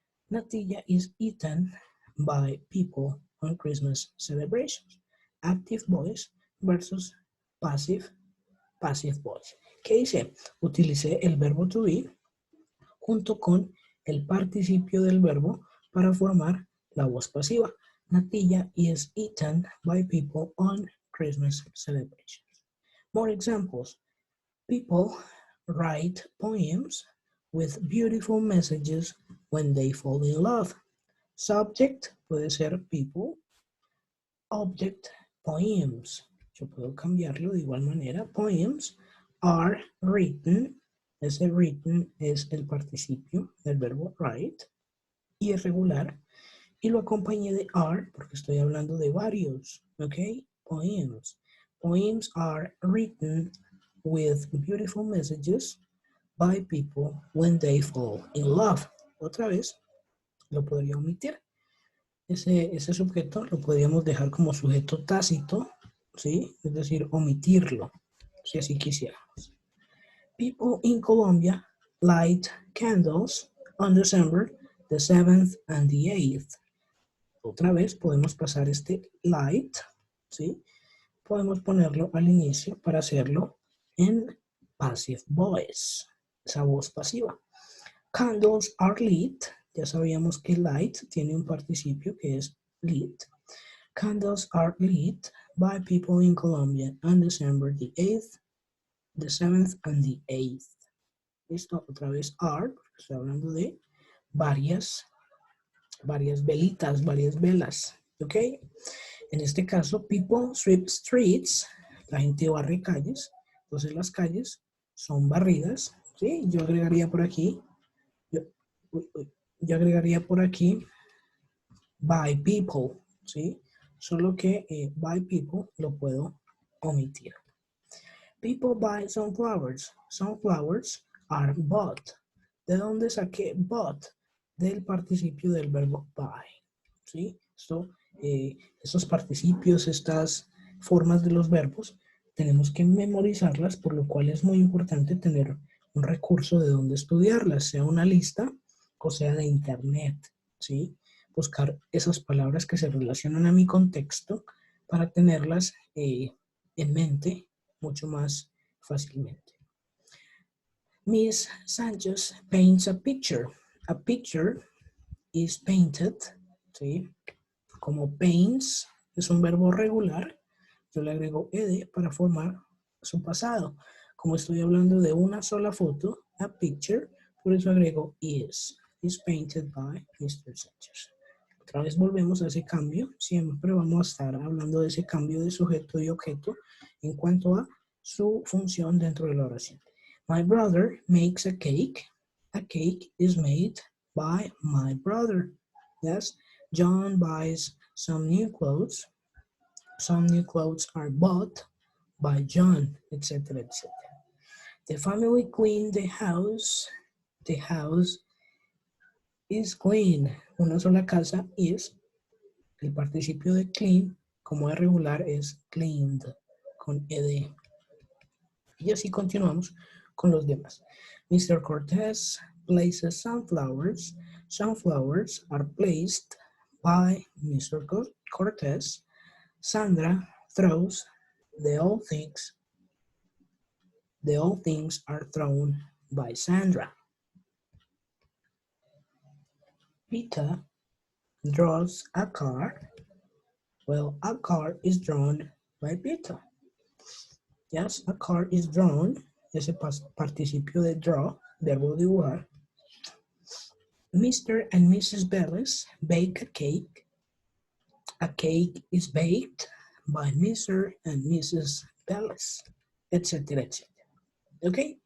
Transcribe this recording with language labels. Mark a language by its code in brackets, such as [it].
[en] Natilla is eaten by people on Christmas celebrations. Active voice versus passive voice. [es] ¿Qué dice? Utilicé el verbo to be junto con el participio del verbo para formar la voz pasiva. [en] Natilla is eaten by people on Christmas celebrations. More examples. People write poems with beautiful messages when they fall in love. Subject puede ser people. Object, poems. [es] Yo puedo cambiarlo de igual manera. [en] Poems are written. [es] Ese written es el participio del verbo write. Y es regular. Y lo acompañé de are porque estoy hablando de varios. [en] ¿Ok? Poems. Poems are written with beautiful messages by people when they fall in love. [es] Otra vez, lo podría omitir. Ese sujeto lo podríamos dejar como sujeto tácito, ¿sí? Es decir, omitirlo, si así quisiéramos. [en] People in Colombia light candles on December the 7th and the 8th. [es] Otra vez podemos pasar este light, ¿sí? Podemos ponerlo al inicio para hacerlo en passive voice, esa voz pasiva. [en] Candles are lit. [es] Ya sabíamos que light tiene un participio que es lit. [en] Candles are lit by people in Colombia on December the 8th, the 7th, and the 8th. [es] Esto otra vez are, porque estoy hablando de varias velitas, varias velas. ¿Ok? En este caso, [en] people sweep streets. [es] La gente barre calles. Entonces las calles son barridas. ¿Sí? Yo agregaría por aquí yo agregaría por aquí by people, ¿sí? Solo que by people lo puedo omitir. [en] People buy sunflowers. Sunflowers are bought. [es] ¿De dónde saqué bought? Del participio del verbo buy, ¿sí? Estos participios, estas formas de los verbos, tenemos que memorizarlas, por lo cual es muy importante tener un recurso de donde estudiarlas, sea una lista o sea de internet, ¿sí? Buscar esas palabras que se relacionan a mi contexto para tenerlas en mente mucho más fácilmente. [en] Miss Sanchez paints a picture. A picture is painted, ¿sí? [es] Como paints es un verbo regular, yo le agrego ed para formar su pasado. Como estoy hablando de una sola foto, a picture, por eso agrego [en] is painted by Mr. Sanchez. [es] Otra vez volvemos a ese cambio, siempre vamos a estar hablando de ese cambio de sujeto y objeto en cuanto a su función dentro de la oración. [en] My brother makes a cake. A cake is made by my brother. Yes. John buys some new clothes. Some new clothes are bought by John, etc., etc. The family cleaned the house. The house is clean. [es] Una sola casa [en] is. [es] El participio de clean, como es regular, es cleaned, con ed. Y así continuamos con los demás. [en] Mr. Cortez places sunflowers. Sunflowers are placed by Mr. Cortez. Sandra throws the old things. The old things are thrown by Sandra. Peter draws a car. Well, a car is drawn by Peter. Yes, a car is drawn. [es] Ese participio de draw, verbo dibujar. [en] Mr. and Mrs. Bellis bake a cake. A cake is baked by Mr. and Mrs. [es] Bellis, etcétera, etcétera. ¿Ok?